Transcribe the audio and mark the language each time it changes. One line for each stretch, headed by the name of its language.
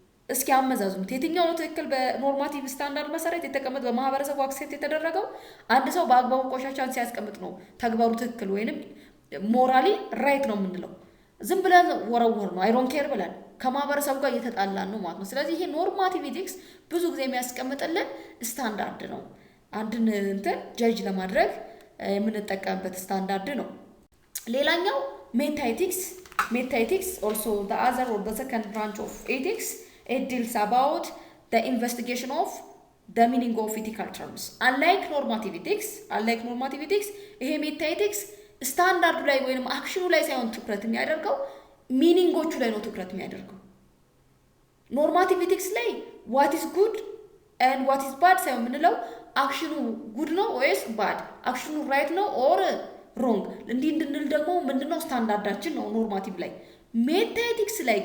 Amharic: እስኪ አመዛዙት። የትኛው ነው ትክክል? በኖርማቲቭ ስታንዳርድ መሰረት የተቀመጠ በማህበረሰቡ አክሴፕት የተደረገው አንድ ሰው በአግባቡ ቆሻሻን ሲያስቀምጥ ነው ተግባሩ ትክክል ወይንም ሞራሊ ራይት ነው የምንለው። ዝም ብለን ወረወር ነው አይዶንት ኬር ብለን ከማህበረሰቡ ጋር እየተጣላን ነው ማለት ነው። ስለዚህ ይሄ ኖርማቲቭ ኤቲክስ ብዙ ጊዜ የሚያስቀምጥልን ስታንዳርድ ነው። አንድን እንትን ጀጅ ለማድረግ የምንጠቀምበት ስታንዳርድ ነው። ሌላኛው ሜታ ኤቲክስ
English: also the other or the second branch of ethics. It deals about the investigation of the meaning of ethical terms.
Amharic: Unlike normative ethics ይሄ ሜታ ኤቲክስ ስታንዳርዱ ላይ ወይንም አክሽኑ ላይ ሳይሆን ትኩረት የሚያደርገው ሚኒንጎቹ ላይ ነው ትኩረት የሚያደርገው። ኖርማቲቭ ኤቲክስ ላይ
English: what is good and what is bad
Amharic: ሳይሆን የምንለው አክሽኑ ጉድ ነው ወይስ ባድ፣ አክሽኑ ራይት ነው ኦር ሮንግ እንዲህ እንድንል ደግሞ ምንድነው ስታንዳርዳችን ነው ኖርማቲቭ ላይ። ሜታ ኤቲክስ